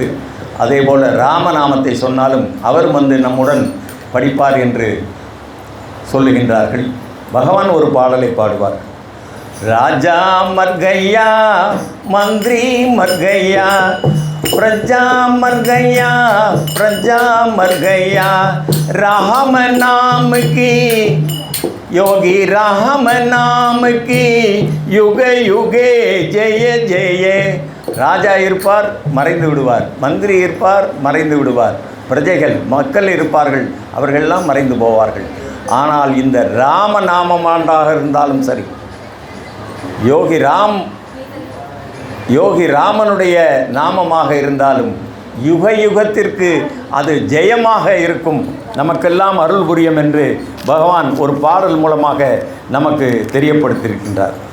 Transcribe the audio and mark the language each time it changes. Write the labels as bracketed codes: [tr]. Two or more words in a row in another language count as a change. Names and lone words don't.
[ta] அதேபோல் ராமநாமத்தை சொன்னாலும் அவர் வந்து நம்முடன் படிப்பார் என்று சொல்லுகின்றார்கள். பகவான் ஒரு பாடலை பாடுவார். [hi] राजा मरेगा मंत्री मरेगा प्रजा मरेगा प्रजा मरेगा राम नाम की योगी राम नाम की युग युगे जय जय. [ta] ராஜா இருப்பார், மறைந்து விடுவார். மந்திரி இருப்பார், மறைந்து விடுவார். பிரஜைகள் மக்கள் இருப்பார்கள், அவர்களெல்லாம் மறைந்து போவார்கள். ஆனால் இந்த ராம நாமமாண்டாக இருந்தாலும் சரி, யோகி ராமனுடைய நாமமாக இருந்தாலும் யுக யுகத்திற்கு அது ஜெயமாக இருக்கும், நமக்கெல்லாம் அருள் புரியும் என்று பகவான் ஒரு பாடல் மூலமாக நமக்கு தெரியப்படுத்தியிருக்கின்றார்.